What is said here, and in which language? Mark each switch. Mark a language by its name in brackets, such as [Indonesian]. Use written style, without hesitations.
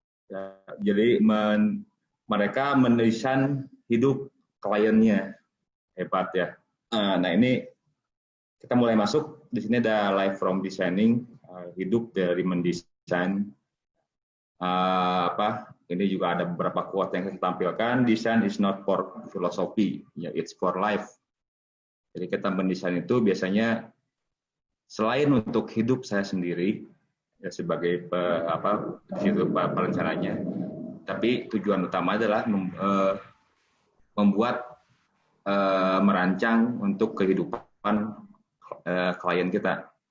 [Indonesian] Ya, jadi mereka mendesain hidup kliennya. Hebat ya. Nah ini kita mulai masuk, di sini ada [English] life from designing, [Indonesian] hidup dari mendesain. Ini juga ada beberapa quote yang saya tampilkan. [English] Design is not for philosophy, ya, it's for life. [Indonesian] Jadi kita mendesain itu biasanya selain untuk hidup saya sendiri, ya sebagai perencananya, tapi tujuan utama adalah membuat merancang untuk kehidupan klien kita.